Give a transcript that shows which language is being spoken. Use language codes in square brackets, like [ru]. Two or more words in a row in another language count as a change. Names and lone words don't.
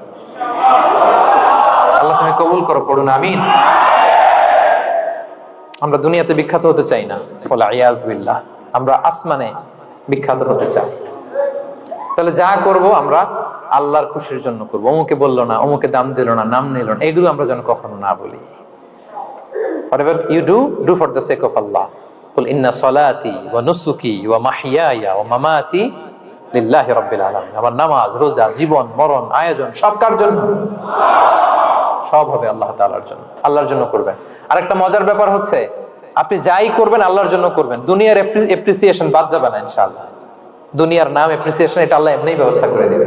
[bn] আল্লাহ তুমি কবুল করো, পড়ুন আমিন। আমরা দুনিয়াতে বিখ্যাত হতে চাই না, [ar] والعياذ بالله, [bn] আমরা আসমানে বিখ্যাত হতে চাই। তাহলে যা করব আমরা আল্লাহর খুশির জন্য করব। অমুকে বললো না, অমুকে দাম দিল না, নাম নিল না, এগুলো আমরা যেন কখনো না বলি। [en] Whatever you do, do for the sake of Allah. [ar] قل إن صلاتي ونسكي ومحياي ومماتي لله رب العالمين. [bn] আমার নামাজ, রোজা, জীবন, মরণ, আয়োজন সব কার জন্য? সব হবে আল্লাহ তাআলার জন্য। আল্লাহর জন্য করবেন। আরেকটা মজার ব্যাপার হচ্ছে, আপনি যাই করবেন আল্লাহর জন্য করবেন। দুনিয়ার এপ্রিসিয়েশন বাদ যাবে না ইনশাআল্লাহ। দুনিয়ার নাম, এপ্রিসিয়েশন, এটা আল্লাহ এমনিই ব্যবস্থা করে দেবে।